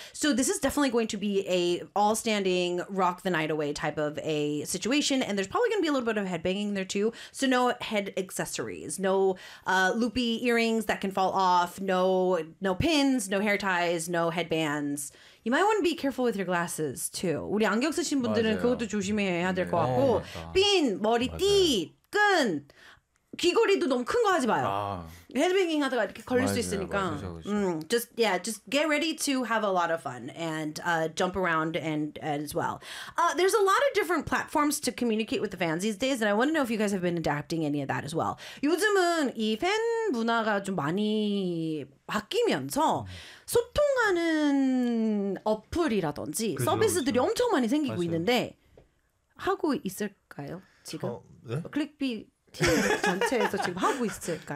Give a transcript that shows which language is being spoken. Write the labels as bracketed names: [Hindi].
[English] So this is definitely going to be a all standing rock the night away type of a situation. And there's probably going to be a little bit of headbanging there too. So no head accessories, no loopy earrings that can fall off, no pins, no hair ties, no headbands. You might want to be careful with your glasses too. [Korean] 우리 안경 쓰신 분들은 맞아요. 그것도 조심해야 될 네. 것 같고, 핀, 머리띠, 끈, 귀걸이도 너무 큰거 하지 마요. 아. 헤드뱅잉 하다가 이렇게 걸릴 수 있으니까. 맞아요. [English] Just get ready to have a lot of fun and jump around and as well. There's a lot of different platforms to communicate with the fans these days, and I want to know if you guys have been adapting any of that as well. [Korean] 요즘은 이팬 문화가 좀 많이 바뀌면서 소통하는 어플이라든지 서비스들이 그죠. 엄청 많이 생기고 맞아요. 있는데 하고 있을까요? 지금 네? 클릭비 전체에서 지금 하고 있을까요?